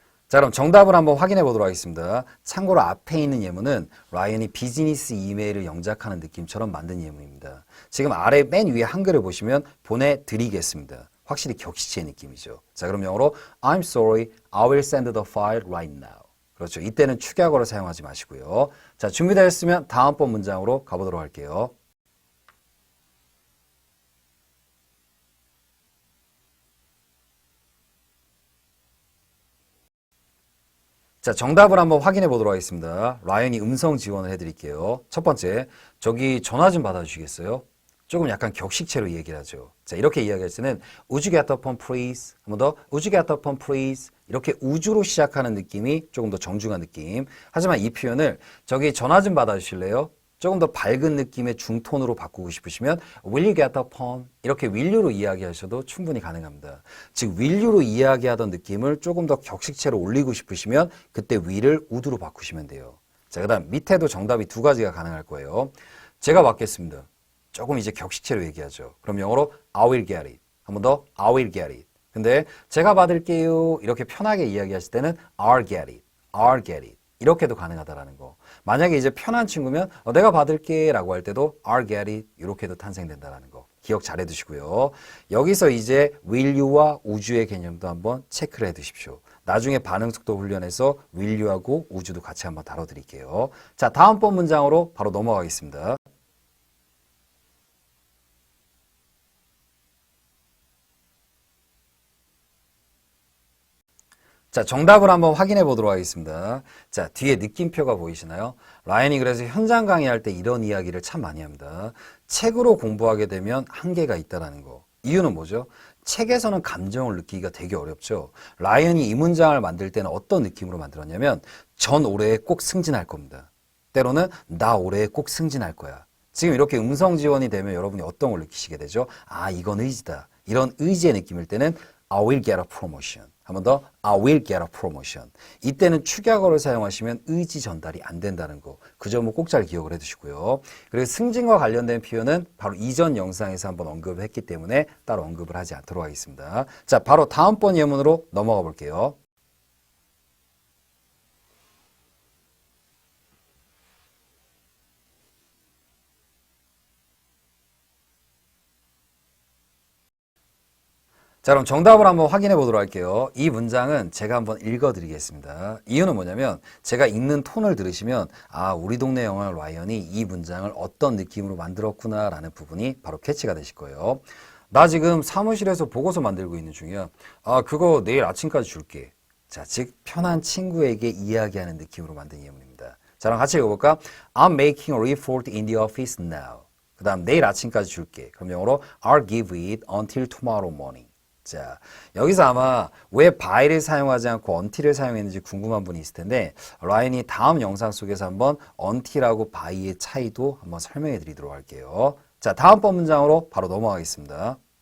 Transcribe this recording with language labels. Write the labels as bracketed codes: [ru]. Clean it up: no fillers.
[ko] 자, 그럼 정답을 한번 확인해 보도록 하겠습니다. 참고로 앞에 있는 예문은 라이언이 비즈니스 이메일을 영작하는 느낌처럼 만든 예문입니다. 지금 아래 맨 위에 한글을 보시면 보내드리겠습니다. 확실히 격시체의 느낌이죠. 자, 그럼 영어로 [en] I'm sorry, I will send the file right now. [ko] 그렇죠. 이때는 축약어를 사용하지 마시고요. 자, 준비되셨으면 다음번 문장으로 가보도록 할게요. 자, 정답을 한번 확인해 보도록 하겠습니다. 라이언이 음성 지원을 해드릴게요. 첫 번째, 저기 전화 좀 받아주시겠어요? 조금 약간 격식체로 얘기를 하죠. 자, 이렇게 이야기할 때는 [en] Would you get the phone please? [ko] 한 번 더 [en] Would you get the phone please? [ko] 이렇게 우주로 시작하는 느낌이 조금 더 정중한 느낌. 하지만 이 표현을 저기 전화 좀 받아주실래요? 조금 더 밝은 느낌의 중톤으로 바꾸고 싶으시면 [en] Will you get the phone? [ko] 이렇게 will you로 이야기하셔도 충분히 가능합니다. 즉 will you로 이야기하던 느낌을 조금 더 격식체로 올리고 싶으시면 그때 will을 would로 바꾸시면 돼요. 자, 그 다음 밑에도 정답이 두 가지가 가능할 거예요. 제가 받겠습니다. 조금 이제 격식체로 얘기하죠. 그럼 영어로 [en] I will get it. [ko] 한 번 더 [en] I will get it. [ko] 근데 제가 받을게요. 이렇게 편하게 이야기하실 때는 [en] I'll get it. I'll get it. [ko] 이렇게도 가능하다라는 거. 만약에 이제 편한 친구면 내가 받을게 라고 할 때도 [en] I'll get it [ko] 이렇게도 탄생된다라는 거. 기억 잘 해두시고요. 여기서 이제 will you와 우주의 개념도 한번 체크를 해두십시오. 나중에 반응 속도 훈련에서 will you하고 우주도 같이 한번 다뤄드릴게요. 자, 다음번 문장으로 바로 넘어가겠습니다. 자, 정답을 한번 확인해 보도록 하겠습니다. 자, 뒤에 느낌표가 보이시나요? 라이언이 그래서 현장 강의할 때 이런 이야기를 참 많이 합니다. 책으로 공부하게 되면 한계가 있다는 거. 이유는 뭐죠? 책에서는 감정을 느끼기가 되게 어렵죠. 라이언이 이 문장을 만들 때는 어떤 느낌으로 만들었냐면 전 올해에 꼭 승진할 겁니다. 때로는 나 올해에 꼭 승진할 거야. 지금 이렇게 음성 지원이 되면 여러분이 어떤 걸 느끼시게 되죠? 아, 이건 의지다. 이런 의지의 느낌일 때는 [en] I will get a promotion. [ko] 한 번 더 [en] I will get a promotion. [ko] 이때는 축약어를 사용하시면 의지 전달이 안 된다는 거. 그 점을 꼭 잘 기억을 해두시고요. 그리고 승진과 관련된 표현은 바로 이전 영상에서 한번 언급을 했기 때문에 따로 언급을 하지 않도록 하겠습니다. 자, 바로 다음번 예문으로 넘어가 볼게요. 자, 그럼 정답을 한번 확인해 보도록 할게요. 이 문장은 제가 한번 읽어 드리겠습니다. 이유는 뭐냐면 제가 읽는 톤을 들으시면 아, 우리 동네 영화 라이언이 이 문장을 어떤 느낌으로 만들었구나 라는 부분이 바로 캐치가 되실 거예요. 나 지금 사무실에서 보고서 만들고 있는 중이야. 아, 그거 내일 아침까지 줄게. 자, 즉 편한 친구에게 이야기하는 느낌으로 만든 예문입니다. 자, 그럼 같이 읽어볼까? [en] I'm making a report in the office now. [ko] 그 다음 내일 아침까지 줄게. 그럼 영어로 [en] I'll give it until tomorrow morning. [ko] 자, 여기서 아마 왜 by를 사용하지 않고 until을 사용했는지 궁금한 분이 있을 텐데 라이언이 다음 영상 속에서 한번 until하고 by의 차이도 한번 설명해 드리도록 할게요. 자, 다음번 문장으로 바로 넘어가겠습니다.